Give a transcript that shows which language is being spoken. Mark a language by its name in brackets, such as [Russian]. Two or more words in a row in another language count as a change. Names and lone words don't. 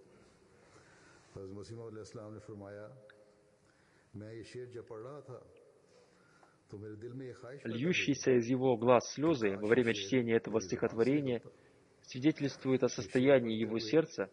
[Urdu] حضرت مسیح موعود علیہ السلام نے فرمایا، میں یہ شعر جب پڑھ رہا تھا تو میرے دل میں یہ خواہش پیدا ہوئی. [Russian] Льющиеся из его глаз слезы во время чтения этого стихотворения свидетельствуют о состоянии его сердца.